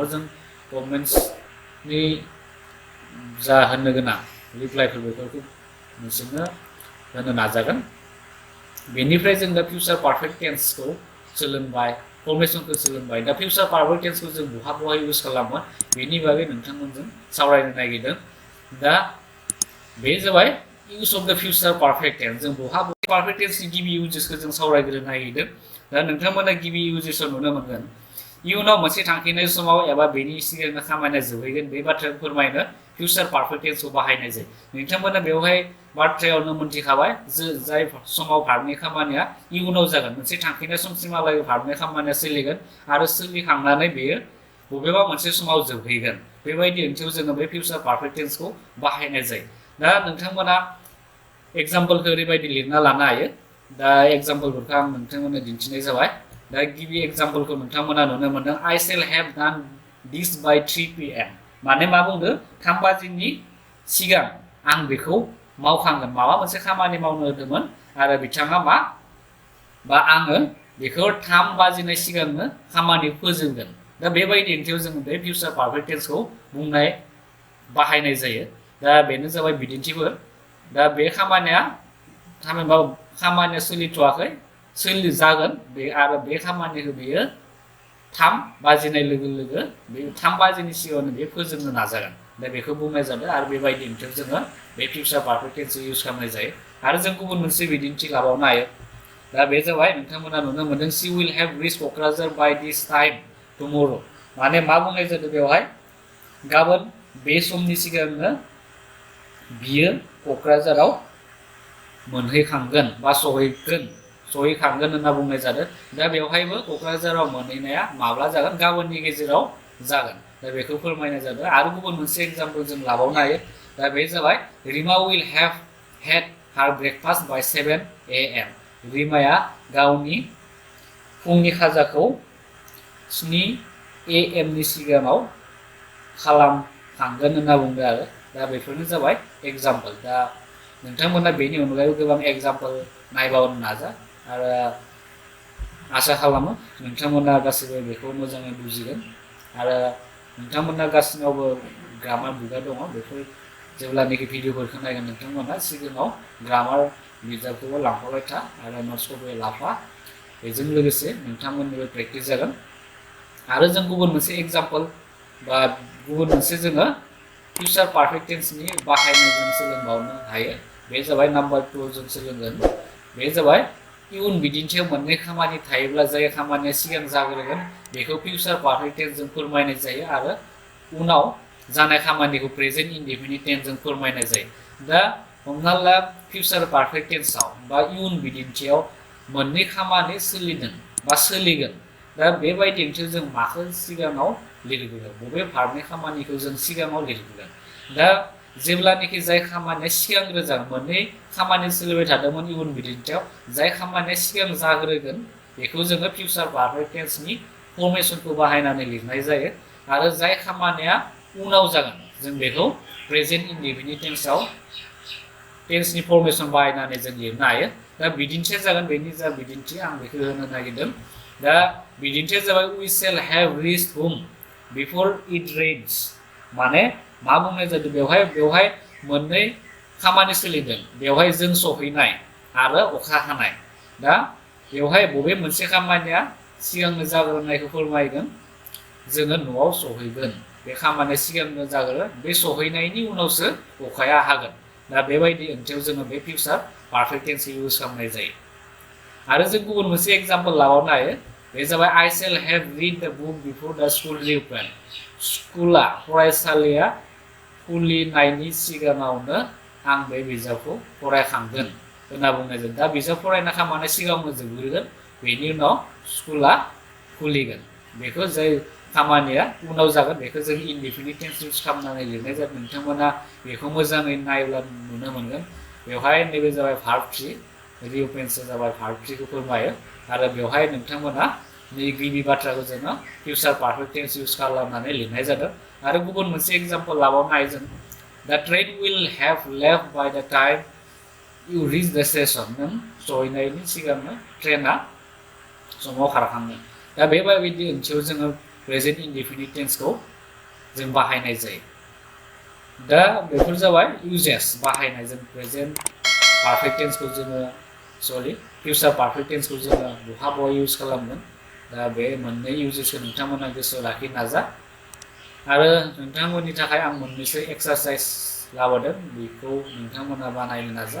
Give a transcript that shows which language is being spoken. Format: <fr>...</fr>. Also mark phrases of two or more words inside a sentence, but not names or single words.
<brx>जों कमेन्ट्सनि जा होननो गोनां रिप्लाइफोर बेफोरखौ नोंसोरनो होनो नाजागोन। बेनिफ्राय जों दा</brx> <en>future perfect tense</en> <brx>सोलोंबाय, फर्मेशनखौ सोलोंबाय। दा</brx> <en>future perfect tense</en> <brx>जों बहा इउज खालामो बेनि बागै नोंथांमोनजों सावरायनो नागिरदों। दा बे जाबाय</brx> <en>use of the future perfect tense</en> <brx>जों बहा</brx> <en>perfect tense</en> <brx>नि गिबि uses खौ जों सावरायग्रोनो नागिरदों दा नोंथांमोना गिबि uses आव नुनो मोनगोन इयुनाव मोनसे थांखिनाय समाव एबा बेनि सिगांनो खामानिया जोबहैगोन बे बाथ्राखौ फोरमायनो</brx> <en>future perfect tense</en> <brx>खौ बाहायनाय जायो नोंथांमोना बेवहाय बाथ्रायावनो मोनथिखाबाय जाय समाव भार्बनि खामानिया इयुनाव जागोन मोनसे थांखिनाय समसिमहालागै भार्बनि खामानिया सोलिगोन आरो सोलिखांनानै बेयो बबेबा मोनसे समाव जोबहैगोन बेबायदि ओंथियाव जोङो बे</brx> <en>future perfect tense</en> <brx>खौ बाहायनाय जायो दा नोंथांमोना एग्जाम्पलखौ ओरैबायदि लिरना लानो हायो दा एग्जाम्पलफोरखौ आं नोंथांमोननो दिन्थिनाय जाबाय दा गिबि एग्जाम्पलखौ नोंथांमोना नुनो मोनदों</brx> <en>I shall have done this by 3 p.m.</en> <brx>माने मा बुंदों 3 बाजिनि सिगां आं बेखौ मावखांगोन माबा मोनसे खामानि मावनो होदोंमोन आरो बिथाङा बा आङो बेखौ 3 बाजिनाय सिगांनो खामानि फोजोबगोन दा बेबायदि ओंथियाव जों बे</brx> <en>future perfect tense</en> <brx>खौ बाहायनाय जायो दा बेनो जाबाय बिदिन्थिफोर दा बे खामानिया थामहिनबा खामानिया सोलिथ'वाखै जागोन बे आरो बे खामानिखौ बेयो 3 बाजिनाय लोगो लोगो बे 3 बाजिनि सिगाङावनो बे फोजोबनो नाजागोन दा बेखौ बुंनाय जादों आरो बेबायदि ओंथियाव जोङो बे</brx> <en>future perfect tense</en> <brx>इउज खालामनाय जायो आरो जों गुबुन मोनसे बिदिन्थि लाबावनो हायो दा बे जाबाय नोंथांमोना नुनो मोनदों</brx> <en>she will have reached क'क्राझार by this time tomorrow</en> <brx>माने मा बुंनाय जादों बेवहाय गाबोन बे समनि सिगांनो बियो क'क्राझाराव मोनहैखांगोन बा सहैखांगोन होनना बुंनाय जादों दा बेवहायबो क'क्राझाराव मोनहैनाया माब्ला जागोन गाबोननि गेजेराव जागोन दा बेखौ फोरमायनाय जादों आरो गुबुन मोनसे एग्जाम्पल जों लाबावनो हायो दा बे जाबाय रिमा</brx> <en>will have had her breakfast by 7 a.m.</en> <brx>रिमाया गावनि फुंनि खाजाखौ 7 a.m. नि सिगाङाव खालामखांगोन होनना बुंदों आरो दा बेफोरनो जाबाय एग्जाम्पल दा नोंथांमोना बेनि अनगायैबो गोबां एग्जाम्पल नायबावनो नाजा आरो आसा खालामो नोंथांमोना गासैबो बेखौ मोजाङै बुजिगोन आरो नोंथांमोना गासिनावबो</brx> <en>grammar book</en> <brx>दङ बेफोर जेब्लानोखि भिडिअफोरखौ नायगोन नोंथांमोना सिगाङाव ग्रामार बिजाबखौबो लांफाबाय था आरो नट्सखौबो लाफा बेजों लोगोसे नोंथांमोननिबो प्रेक्टिस जागोन आरो जों गुबुन मोनसे एग्जाम्पल बा गुबुन मोनसे जोङो</brx> <en>future perfect tense</en> <brx>नि बाहायनाय जों सोलोंबावनो हायो बे जाबाय नाम्बार 2 जों सोलोंगोन बे जाबाय इयुन बिदिन्थियाव मोननै खामानि थायोब्ला जाय खामानिया सिगां जाग्रोगोन बेखौ</brx> <en>future perfect tense</en> <brx>जों फोरमायनाय जायो आरो उनाव जानाय खामानिखौ</brx> <en>present indefinite tense</en> <brx>जों फोरमायनाय जायो दा हमना ला</brx> <en>future perfect tense</en> <brx>आव बा इयुन बिदिन्थियाव मोननै खामानि सोलिदों बा सोलिगोन दा बेबायदि ओंथियाव जों माखौ सिगाङाव लिरगोन बबे भार्बनि खामानिखौ जों सिगाङाव लिरगोन दा जेब्लानोखि जाय खामानिया सिगांग्रो जागोन मोननै खामानि सोलिबाय थादोंमोन इयुन बिदिन्थियाव जाय खामानिया सिगां जाग्रोगोन बेखौ जोङो</brx> <en>future perfect tense</en> <brx>नि फर्मेशनखौ बाहायनानै लिरनाय जायो आरो जाय खामानिया उनाव जागोन जों बेखौ</brx> <en>present indefinite</en> <brx>tense नि फर्मेशन बाहायनानै जों लिरनो हायो दा बिदिन्थिया जागोन बेनि जा बिदिन्थि आं बेखौ होनो नागिरदों दा बिदिन्थिया जाबाय</brx> <en>we shall have reached home before it rains</en> <brx>माने मा बुंनाय जादों बेवहाय मोननै खामानि सोलिदों बेवहाय जों सहैनाय आरो अखा हानाय दा बेवहाय बबे मोनसे खामानिया सिगांनो जाग्रोनायखौ फोरमायगोन जोङो न'आव सहैगोन बे खामानिया सिगांनो जागोन बे सहैनायनि उनावसो अखाया हागोन दा बेबायदि ओंथियाव जोङो बे</brx> <en>future perfect tense</en> <brx>इउज खालामनाय जायो आरो जों गुबुन मोनसे एग्जाम्पल लाबावनो हायो बे जाबाय</brx> <en>I shall have read the book before the school reopen</en> <brx>स्कुला फरायसालिया खुलिनायनि सिगाङावनो आं बे बिजाबखौ फरायखांगोन होनना बुंनाय जायो दा बिजाब फरायनाय खामानिया सिगाङावनो जोबग्रोगोन बेनि उनाव स्कुला खुलिगोन बेखौ जाय खामानिया उनाव जागोन बेखौ जों</brx> <en>indefinite tense use</en> <brx>खालामनानै लिरनाय जादों नोंथांमोना बेखौ मोजाङै नायोब्ला नुनो मोनगोन बेवहाय नैबे जाबाय भार्ब 3 रिअपेन्सआ जाबाय भार्ब 3 खौ फोरमायो आरो बेवहाय नोंथांमोना नै गिबि बाथ्राखौ जोङो</brx> <en>future perfect tense</en> <brx>इउज खालामनानै लिरनाय जादों आरो गुबुन मोनसे एग्जाम्पल लाबावनो हायो जों</brx> <en>the train will have left by the time you reach the station</en> <brx>नों सहैनायनि सिगांनो ट्रेना समाव खारखांगोन दा बेबायदि ओंथियाव जोङो</brx> <en>present indefinite tense</en> <brx>खौ जों बाहायनाय जायो दा बेफोर जाबाय uses बाहायनाय जों</brx> <en>present perfect tense</en> <brx>खौ जोङो</brx> <en>future perfect tense</en> <brx>खौ जोङो बहा इउज खालामगोन दा बे मोननै इउजेसखौ नोंथांमोना गोसोआव लाखिनो नाजा आरो नोंथांमोननि थाखाय आं मोननैसो एक्सारसाइज लाबोदों बेखौ नोंथांमोना बानायनो नाजा।</brx>